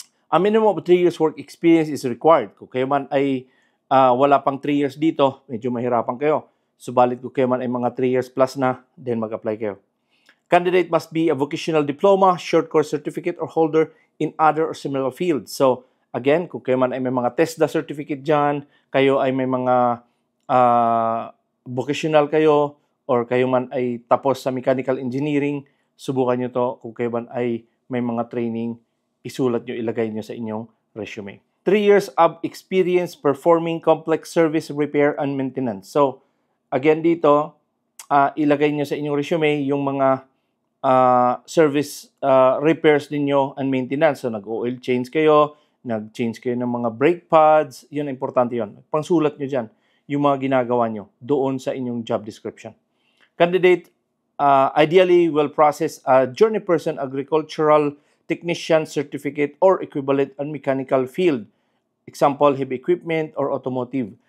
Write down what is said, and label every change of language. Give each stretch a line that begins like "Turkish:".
English: A minimum of 3 years work experience is required.
Filipino: Kung kayo man ay wala pang 3 years dito, medyo mahirapan kayo. Subalit kung kayo man ay mga 3 years plus na, then mag-apply kayo.
English: Candidate must be a vocational diploma, short course certificate, or holder in other or similar fields.
Filipino: So, again, kung kayo man ay may mga TESDA certificate dyan, kayo ay may mga vocational kayo, or kayo man ay tapos sa mechanical engineering, subukan nyo to. Kung kayo man ay may mga training, isulat nyo, ilagay nyo sa inyong resume.
English: 3 years of experience performing complex service, repair, and maintenance.
Filipino: So, again dito, ilagay nyo sa inyong resume yung mga service repairs ninyo and maintenance. So, nag-oil change kayo, nag-change kayo ng mga brake pads, yun, importante yun. Pangsulat nyo dyan yung mga ginagawa nyo doon sa inyong job description.
English: Candidate ideally will process a journey person agricultural technician certificate or equivalent on mechanical field. Example, heavy equipment or automotive.